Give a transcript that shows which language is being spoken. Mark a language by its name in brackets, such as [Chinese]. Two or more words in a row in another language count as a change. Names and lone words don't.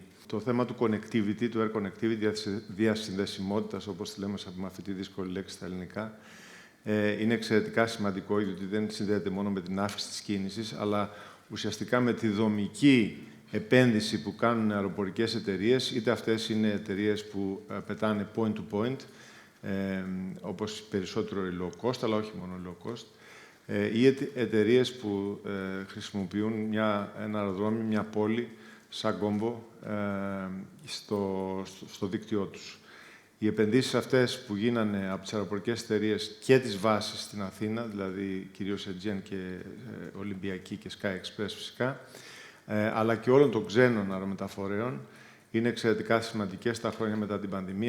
[Greek] Το θέμα του connectivity, του [English] air connectivity, [Greek] διασυνδεσιμότητας, όπως τη λέμε με αυτή τη δύσκολη λέξη στα ελληνικά, είναι εξαιρετικά σημαντικό, γιατί δεν συνδέεται μόνο με την αύξηση της κίνησης, αλλά ουσιαστικά με τη δομική επένδυση που κάνουν αεροπορικές εταιρείες, είτε αυτές είναι εταιρείες που πετάνε [English] point-to-point, [Greek] όπως περισσότερο η [English] low cost, [Greek] αλλά όχι μόνο [English] low cost, [Greek] ή εταιρείες που χρησιμοποιούν ένα αεροδρόμιο, μια πόλη, σαν κόμβο, στο δίκτυό τους. Οι επενδύσεις αυτές που γίνανε από τις αεροπορικές εταιρείες και τις βάσεις στην Αθήνα, δηλαδή κυρίως Aegean και Ολυμπιακή και Sky Express φυσικά, αλλά και όλων των ξένων αερομεταφορέων, είναι εξαιρετικά σημαντικές τα χρόνια μετά την πανδημία.